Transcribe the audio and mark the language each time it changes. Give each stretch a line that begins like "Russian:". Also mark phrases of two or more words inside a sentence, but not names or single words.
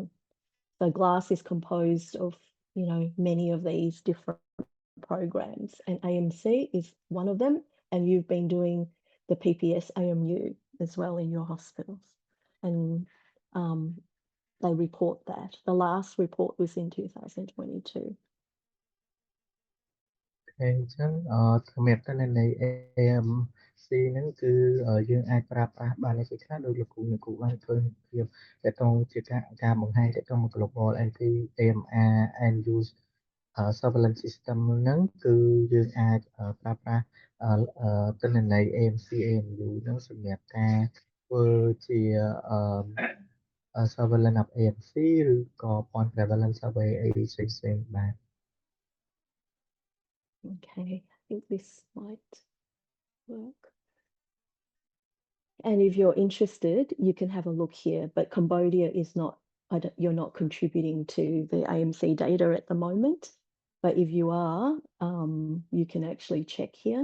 English: So GLASS is composed of, many of these different programs, and AMC is one of them, and you've been doing the PPS AMU as well in your hospitals, and they report that. The last report was in 2022.
Khmer: អញ្ចឹងសម្រាប់ទិន្នន័យ AMC ហ្នឹងគឺយើងអាចប្រើប្រាស់បានជា ខ្លះដោយលោកគ្រូបានធ្វើភាពទាក់ទងជាការបង្ហាញទាក់ទងមក
English: global anti AMR and use surveillance system
Khmer: ហ្នឹងគឺយើងអាចប្រើប្រាស់ទិន្នន័យ AMC AMU ហ្នឹងសម្រាប់ការធ្វើជា
English: surveillance of AMC
Khmer: ឬក៏
English: point prevalence survey
Khmer: អីផ្សេងៗបាទ
English: Okay, I think this might work. And if you're interested, you can have a look here, but Cambodia is not, you're not contributing to the AMC data at the moment. But if you are, you can actually check here.